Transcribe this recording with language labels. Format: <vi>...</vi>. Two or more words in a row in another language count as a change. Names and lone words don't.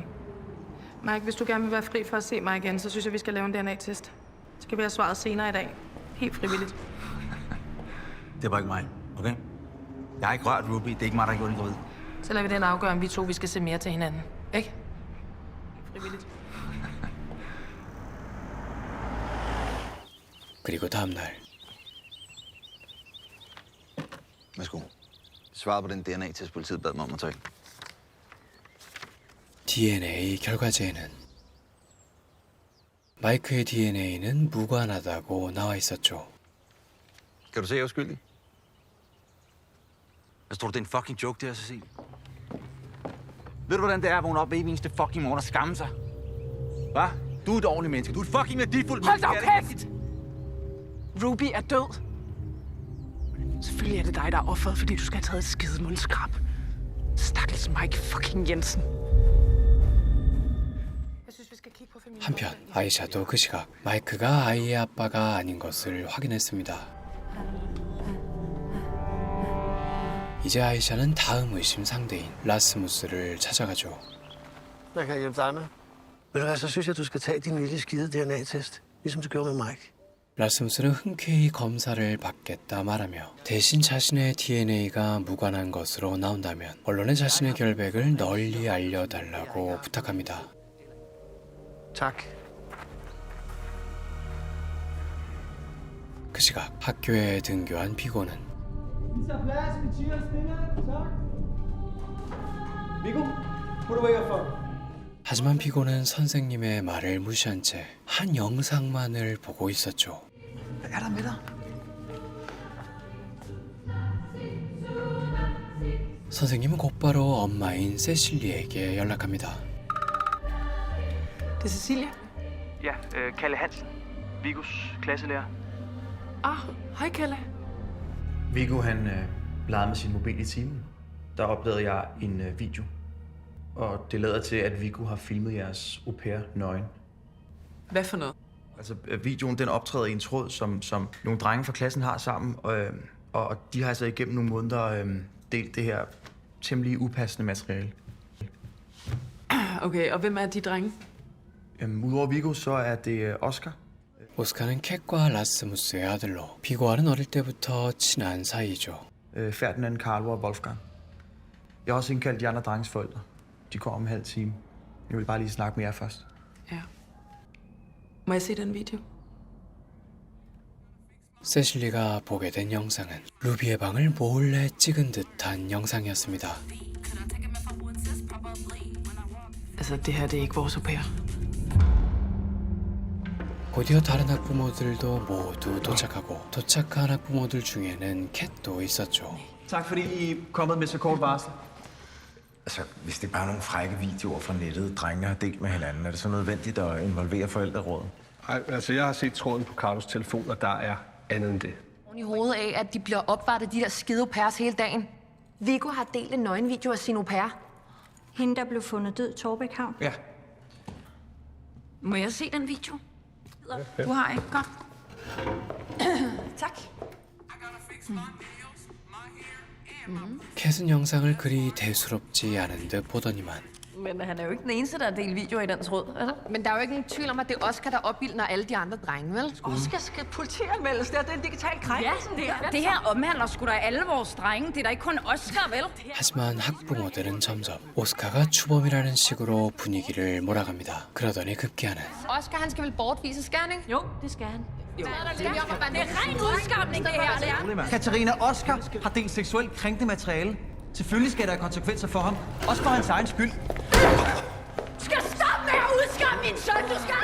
<da>Mike, hvis du gerne vil være fri for at se mig igen, så synes jeg, vi skal lave en DNA-test. Så skal vi have svaret senere i dag. Helt frivilligt. Det var ikke mig, okay? Jeg har ikke rørt Ruby. Det er ikke mig, der har gjort den gravid. Så lader vi den afgøre, om vi to vi skal se mere til hinanden. Ikke? Helt frivilligt.</da> <ko>그리고 다음 날</ko> <da>Værsgo. Svaret på den DNA-test, politiet bad mig om at tage.</da> <ko>DNA 결과지에는 마이크의 DNA는 무관하다고 나와 있었죠.</ko> <da>Kan du se, jeg er uskyldig? Jeg tror, det er en</da> <en>fucking joke,</en> <da>det her, Cecilie. Ved du, hvordan det er at vågne op hver eneste fucking morgen og skamme sig? Hva? Du er et ordentligt menneske. Du er et fucking værdifuldt Hold menneske. dog kæft! Ruby er død. Selvfølgelig er det dig, der er offeret, fordi du skal have taget et skide mundskrab. Stakkels Mike fucking Jensen. Jeg synes, vi skal kigge på familien.</da> <ko>한편 아이샤도 그 시각 마이크가 아이의 아빠가 아닌 것을 확인했습니다. 이제 아이샤는 다음 의심 상대인 라스무스를 찾아가죠.</ko> <da>Hvad kan jeg hjælpe dig med? Ved du hvad, så synes jeg, du skal tage din lille skide DNA-test, ligesom du gjorde med Mike.</da> <ko>라스무스는 흔쾌히 검사를 받겠다 말하며 대신 자신의 DNA가 무관한 것으로 나온다면 언론에 자신의 결백을 널리 알려달라고 부탁합니다.</ko> <da>Tak.</da> <ko>그 시각 학교에 등교한 피고는 하지만 피고는 선생님의 말을 무시한 채 한 영상만을 보고 있었죠. 선생님은 곧바로 엄마인 세실리에게 연락합니다.</ko> <da>Det er Cecilia. Ja, Kalle Hansen. Vigos klasselærer. Hej Kalle. Viggo, han legede med sin mobil i timen. Der opdagede jeg en video. Og det lader til, at Viggo har filmet jeres au pair nøgen. Hvad for noget? Altså, videoen den optræder i en tråd, som nogle drenge fra klassen har sammen. Og de har altså igennem nogle måneder delt det her temmelig upassende materiale. Okay, og hvem er de drenge? Udover Viggo, så er det Oscar.</da> <ko>오스카는 캣과 라스무스의 아들로 피고와는 어릴 때부터 친한 사이죠.</ko> <da>Ferdinand, Carlo og Wolfgang. Jeg har også indkaldt de andre drenges forældre. De kommer om en halv time. Jeg vil bare lige snakke med jer først. Ja. Må jeg se den video?</da> <ko>세실리가 보게 된 영상은 루비의 방을 몰래 찍은 듯한 영상이었습니다.</ko> <da>Altså, det her, det er ikke vores au pair.</da> <ko>곧이어 다른 학부모들도 모두 도착하고 도착한 학부모들 중에는 캣도 있었죠.</ko> <da>Tak fordi I er kommet med så kort varsel. Altså, hvis det er bare nogle frække videoer fra nettet, drengene har delt med hinanden, er det så nødvendigt at involvere forældrerådet? Nej, altså jeg har set tråden på Carlos telefon, og der er andet end det. I hovedet af, at de bliver opvartet, de der skide au pairs hele dagen. Viggo har delt en nøgenvideo af sin au pair. Hende, der blev fundet død i Torbæk Havn? Ja. Må jeg se den video? Ja. Du har ikke? Godt. Tak.</da> <ko>캣은 영상을 그리 대수롭지 않은 듯 보더니만</ko> <da>Men han er jo ikke den eneste, der har delt videoer i den tråd, eller? Men der er jo ikke nogen tvivl om, at det er Oscar, der opildner alle de andre drenge, vel? Oscar skal politianmeldes. Det er en digital krænkelse. Ja, det her omhandler sgu da alle vores drenge. Det er da ikke kun Oscar, vel?</da> <ko>하지만 학부모들은 점점 오스카가 추범이라는 식으로 분위기를 몰아갑니다. 그러더니 급기야는</ko> <da>Oscar, han skal vel bortvises, skal han ikke? Jo, det skal han. Det er ren udskamning, det her, det er. Katarina, Oscar har delt seksuelt krænkende materiale. Selvfølgelig skal der have konsekvenser for ham. Også for hans egen skyld. Du skal stoppe med at udskamme min søn, du skal!</da>